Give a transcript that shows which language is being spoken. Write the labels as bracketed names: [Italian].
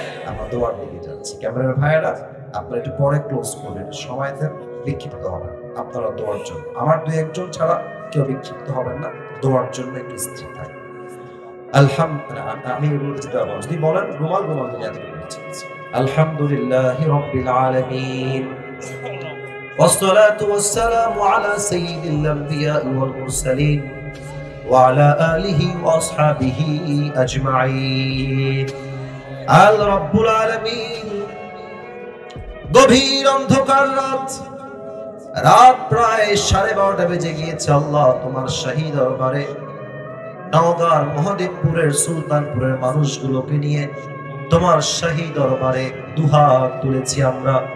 [Bangla] আমরা দোয়ার দিকে যাচ্ছি। ক্যামেরার ভাইয়েরা, আপনারা একটু পরে ক্লোজ করবেন, সময় দেন, বিক্ষিপ্ত হবেন আপনারা দোয়ার জন্য। আমার দুই একজন ছাড়া কেউ বিক্ষিপ্ত হবেন না, দোয়ার জন্য একটু স্থির থাকবেন। আলহামদুলিল্লাহ, আমি বলতে পারবো যদি বলেন রুমাল দিয়ে এত বলছি। [Arabic] আলহামদুলিল্লাহি রাব্বিল আলামিন, والصلاة والسلام على سيد الأنبياء والمرسلين وعلى آله وأصحابه أجمعين। [Bangla] আল রব্বুল আলামিন, গভীর অন্ধকার রাত প্রায় 12:30 বেজে গিয়েছে। আল্লাহ, তোমার শাহী দরবারে নওগাঁর মহাদেবপুরের সুলতানপুরের মানুষগুলোকে নিয়ে তোমার শাহী দরবারে দুহাত তুলেছি আমরা।